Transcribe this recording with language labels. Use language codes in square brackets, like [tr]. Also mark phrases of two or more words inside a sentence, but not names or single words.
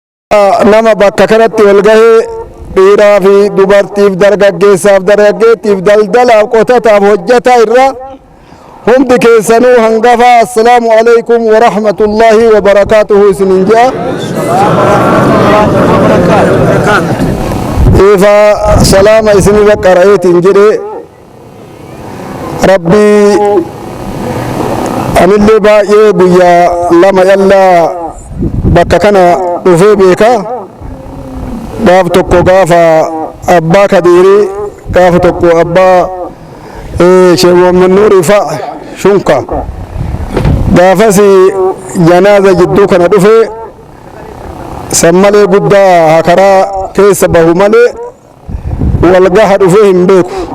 [om] nama bakka kanatti wal gahee dhiiraa fi dubartiif dargaggeessaaf dargaggeettiif daldalaaf qotataaf hojjataa irra hundi keessanuu hangafa [ar] السلام عليكم ورحمة الله وبركاته [om] isinin jaa ifa salaama isinirra qara'eetiin jedhe rabbii anillee baay'ee guyyaa lama yallaa bakka kana dhufee beeka gaaf tokko gaafa abbaa kadiirii gaafa tokko abbaa sheewwan nuuri fa shunka gaafas janaaza jidduu kana dhufee sammalee guddaa hakaraa keessa bahu malee walgaha dhufee hin beeku